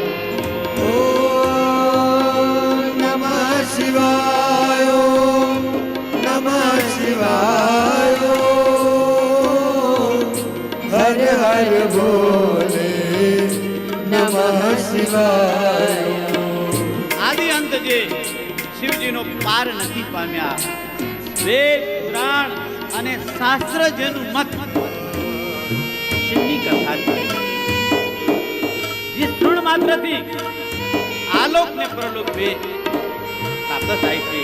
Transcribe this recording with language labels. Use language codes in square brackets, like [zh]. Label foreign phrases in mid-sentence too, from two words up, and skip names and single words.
[sa] ओम नमः शिवाय, नमः शिवाय, हर हर भोले नमः शिवाय. [gu] આદિ અંત જે શિવજીનો પાર નથી પામ્યા, વેદ પુરાણ અને શાસ્ત્ર જેનું મત શિવની કથા છે, જે તૃણ માત્રથી આલોક ને પરલોક બે પ્રાપ્ત થાય છે.